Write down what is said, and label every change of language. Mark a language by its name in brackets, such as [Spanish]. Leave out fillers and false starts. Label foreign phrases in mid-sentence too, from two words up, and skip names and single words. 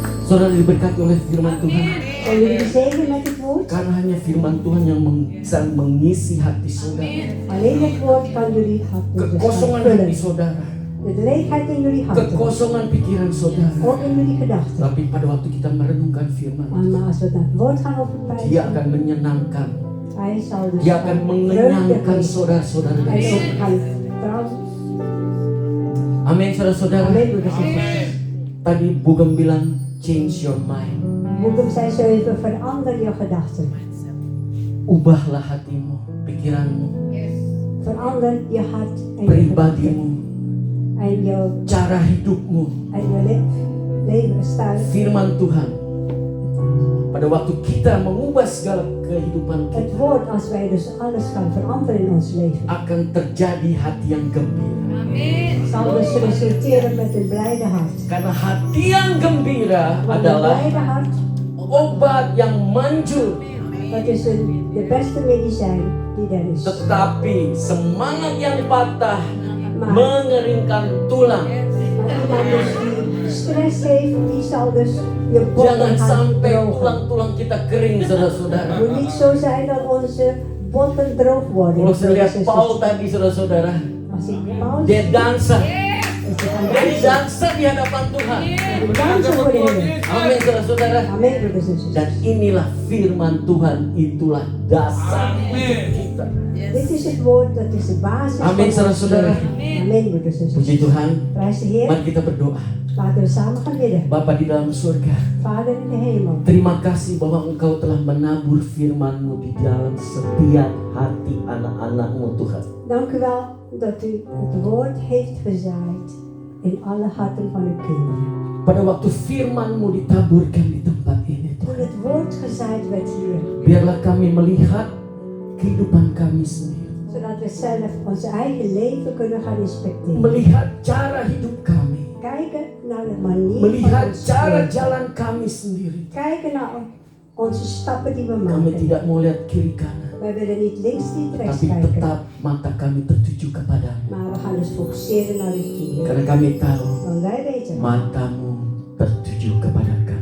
[Indonesian] Saudara diberkati oleh firman Tuhan. [Dutch] Zijn jullie gezegend met het woord? [Indonesian] Karena hanya firman Tuhan yang bisa mengisi hati saudara. [Dutch] Alleen het woord kan jullie harten [Indonesian] Kekosongan [Dutch] vullen. [Indonesian] hati saudara. [Dutch] De leegheid in jullie harten. [Indonesian] Kekosongan pikiran saudara. [Dutch] Ook in jullie gedachten. [Indonesian] Tapi pada waktu kita merenungkan firman, [Dutch] Maar als we dat woord gaan [Indonesian] Dia [Dutch] overpijzen, [Indonesian] akan menyenangkan. [Dutch] hij zal dus [Indonesian] Dia akan mengenyangkan saudara-saudara. [Dutch] Hij ook gaan trouwen. [Indonesian] Amin, saudara-saudara. [Dutch] Amen, broeders en zusters. [Indonesian] Tadi Bugem bilang [English] change your mind. [Dutch] Boekum zei zo even, verander je gedachten. [Indonesian] Ubahlah hatimu, pikiranmu, [Dutch] Verander je hart en je [Indonesian] pribadimu, [Dutch] gedachten. En je, [Indonesian] cara hidupmu. [Dutch] en je levensstijl. [Indonesian] Firman Tuhan. Pada waktu kita mengubah segala kehidupan [Dutch] Het [Indonesian] kita, [Dutch] woord, als wij dus alles gaan veranderen in ons leven, [Indonesian] akan terjadi hati yang gembira. [Dutch] zal dus resulteren met een blijde hart. [Indonesian] Karena hati yang gembira [Dutch] Want een [Indonesian] adalah [Dutch] blijde hart, [Indonesian] obat yang manjur. [Dutch] dat is de beste medicijn die er is. [Indonesian] Tetapi semangat yang patah [Dutch] Maar, [Indonesian] mengeringkan tulang. [Dutch] maar iemand dus die stress heeft, die zal dus je botten [Indonesian] Jangan [Dutch] gaan [Indonesian] sampai [Dutch] drogen. [Indonesian] tulang-tulang kita kering, saudara-saudara. [Dutch] Het moet niet zo zijn dat onze botten droog worden. [Indonesian] Kalau saya lihat [Dutch] broeders en [Indonesian] Paul [Dutch] zusters. [Indonesian] tadi, saudara-saudara, [Dutch] Als ik Paulus [Indonesian] dia dansa, [Dutch] is te gaan [Indonesian] dia [Dutch] dansen. [Indonesian] dansa di hadapan Tuhan. [Dutch] We dansen voor de Heer. [Indonesian] Amin, saudara-saudara. [Dutch] Amen, broeders en [Indonesian] Dan [Dutch] zusters. [Indonesian] inilah firman Tuhan, itulah dasar kita. [Dutch] Dit is het woord, dat is de basis [Indonesian] Amen, [Dutch] van ons [Indonesian] saudara-saudara. [Dutch] leven. Amen, broeders en [Indonesian] Puji [Dutch] zusters. [Indonesian] Tuhan. [Dutch] Prijs de Heer. [Indonesian] Mari kita berdoa. [Dutch] Laten we samen gaan bidden. [Indonesian] Bapa di dalam surga, [Dutch] Vader in de hemel. [Indonesian] terima kasih bahwa Engkau telah menabur firman-Mu di dalam setiap hati anak-anak-Mu, Tuhan. [Dutch] Dank u wel dat u het woord heeft gezaaid in alle harten van uw kinderen. [Indonesian] Pada waktu firman-Mu ditaburkan di tempat ini, [Dutch] Toen [Indonesian] Tuhan, [Dutch] het woord gezaaid werd hier, [Indonesian] biarlah kami melihat kehidupan kami sendiri, [Dutch] zodat we zelf onze eigen leven kunnen gaan inspecteren. [Indonesian] melihat cara hidup kami, [Dutch] Kijken naar de manier van [Indonesian] melihat [Dutch] ons [Indonesian] cara [Dutch] leven. [Indonesian] jalan kami sendiri. [Dutch] Kijken naar onze stappen die we [Indonesian] Kami [Dutch] maken. [Indonesian] tidak mau lihat kiri kanan, [Dutch] Wij willen niet links, niet rechts [Indonesian] tapi [Dutch] kijken. [Indonesian] tetap mata kami tertuju kepadamu. [Dutch] Maar we gaan dus fokuseren naar u toe. [Indonesian] Karena kami tahu [Dutch] Want wij weten, [Indonesian] matamu tertuju kepada kami.